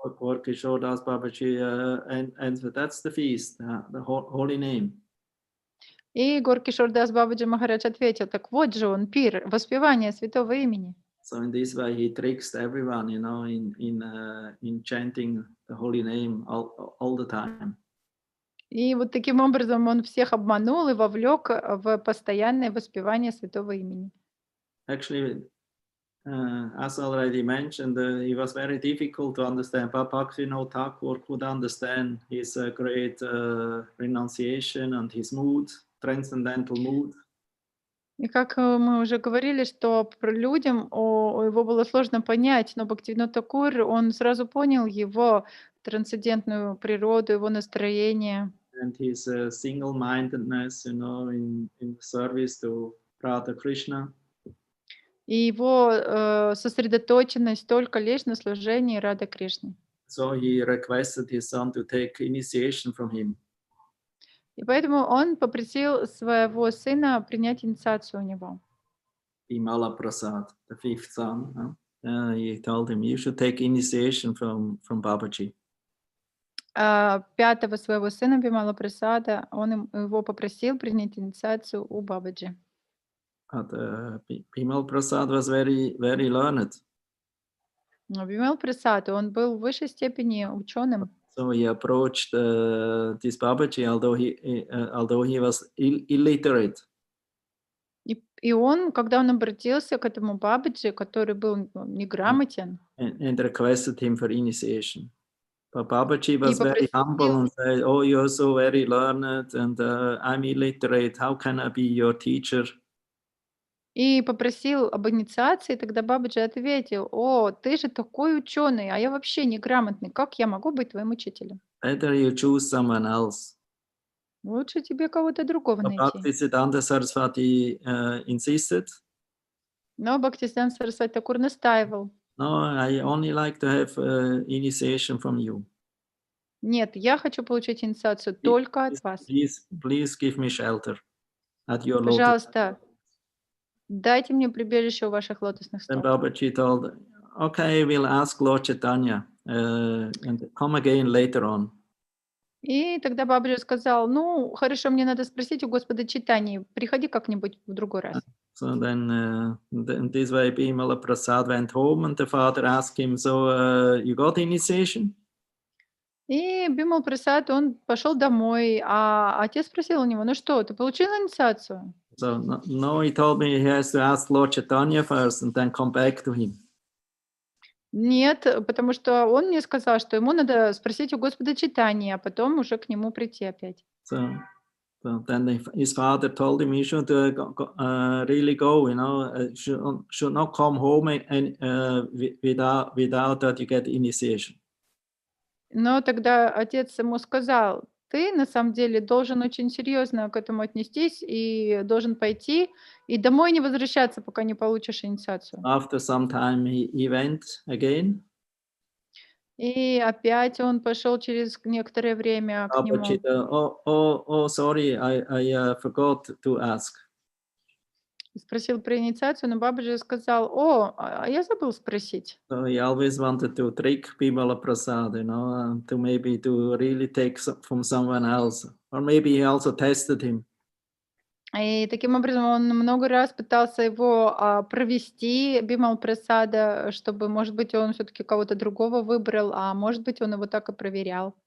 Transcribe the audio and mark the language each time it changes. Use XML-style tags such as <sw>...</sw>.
<en>Gorky showed us Babaji, and that's the feast, the holy name.</en> <ru>И Горки Шордас Бабаджи Махарадж ответил, так вот же он, пир, воспевание святого имени.</ru> <en>So in this way he tricks everyone, in chanting the holy name all the time.</en> <ru>И вот таким образом он всех обманул и вовлек в постоянное воспевание святого имени.</ru> <en>Actually, as already mentioned, it was very difficult to understand. Bhaktivinoda Thakur could understand his great renunciation and his mood, transcendental mood.</en> <ru>И как мы уже говорили, что людям его было сложно понять, но Бхактивинода Такур, он сразу понял его трансцендентную природу, его настроение.</ru> <en>And his single-mindedness, in service to Radha Krishna.</en> <ru>И его сосредоточенность только лишь на служении Рады Кришне.</ru> <en>So he requested his son to take initiation from him.</en> <ru>И поэтому он попросил своего сына принять инициацию у него.</ru> <en>Bimala Prasad, the fifth son, he told him, you should take initiation from Babaji.</en> <ru>Пятого своего сына Бимала Прасада, он его попросил принять инициацию у Бабаджи.</ru> <en>But Bimal Prasad was very, very learned.</en> <ru>Но Бимал Прасад, он был в высшей степени ученым.</ru> <en>So he approached this Babaji, although he was illiterate.</en> <ru>И он, когда он обратился к этому Бабаджи, который был неграмотен,</ru> <en>And requested him for initiation. But Babaji</en> <ru>и</ru> <en>was very humble</en> <ru>попросил,</ru> <en>and said, oh, you're so very learned and I'm illiterate. How can I be your teacher?</en> <ru>об инициации, тогда Бабаджи ответил: «О, ты же такой ученый, а я вообще неграмотный, как я могу быть твоим учителем?</ru> <en>Better you choose someone else.</en> <ru>Лучше тебе кого-то другого</ru> <en>But</en> <ru>найти».</ru> <en>Bhaktisiddhanta Saraswati insisted,</en> <ru>Но Бхактисиданта Сарасвати Такур настаивал:</ru> <en>no, I only like to have initiation from you.</en> <ru>«Нет, я хочу получить инициацию только от вас.</ru> <en>Please give me shelter at your lotus.</en> <ru>Пожалуйста, дайте мне прибежище у ваших лотосных</ru> <en>Then</en> <ru>стоп».</ru> <en>Babaji told, okay, we'll ask Lord Chaitanya and come again later on.</en> <ru>И тогда Бабаджи сказал: «Ну, хорошо, мне надо спросить у Господа Чайтаньи, приходи как-нибудь в другой раз».</ru> <en>So then this way Bimala Prasad went home and the father asked him, so you got initiation?</en> <ru>И Бимал Прасад, он пошел домой, а отец спросил у него: «Ну что, ты получил инициацию?»</ru> <en>So no, he told me he has to ask Lord Chaitanya first and then come back to him.</en> <ru>Нет, потому что он мне сказал, что ему надо спросить у Господа Чайтаньи, а потом уже к нему прийти опять.</ru> <en>So then his father told him he should really go, should not come home without that you get initiation.</en> <ru>Но тогда отец ему сказал: «Ты на самом деле должен очень серьезно к этому отнестись и должен пойти и домой не возвращаться, пока не получишь инициацию».</ru> <en>After some time he went again.</en> <ru>И опять он пошел через некоторое время к</ru> <en>Babaji,</en> <ru>нему.</ru> <en>sorry, I forgot to ask.</en> <ru>Спросил про инициацию, но Бабаджи сказал: «О, а я забыл спросить».</ru> <en>So he always wanted to trick Bimala Prasad, to maybe to really take from someone else. Or maybe he also tested him.</en> <ru>И таким образом он много раз пытался его провести, Бимал Прасада, чтобы, может быть, он все-таки кого-то другого выбрал, а может быть, он его так и проверял.</ru>